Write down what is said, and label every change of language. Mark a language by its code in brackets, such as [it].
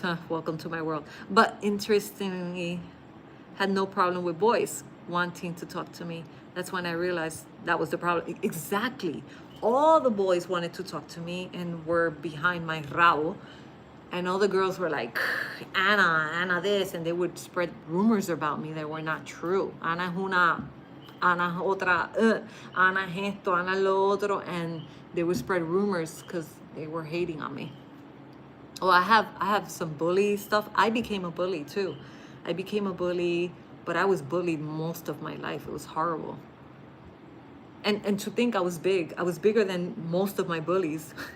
[en] Huh, welcome to my world. But interestingly, had no problem with boys wanting to talk to me. That's when I realized that was the problem. Exactly. All the boys wanted to talk to me and were behind my rabo. And all the girls were like, Anna this. And they would spread rumors about me that were not true. [es] Ana es una, Ana otra, Ana esto, Ana lo otro. [en] And they would spread rumors because they were hating on me. Oh, I have some bully stuff. I became a bully too. I became a bully, but I was bullied most of my life. It was horrible. And to think I was big. I was bigger than most of my bullies.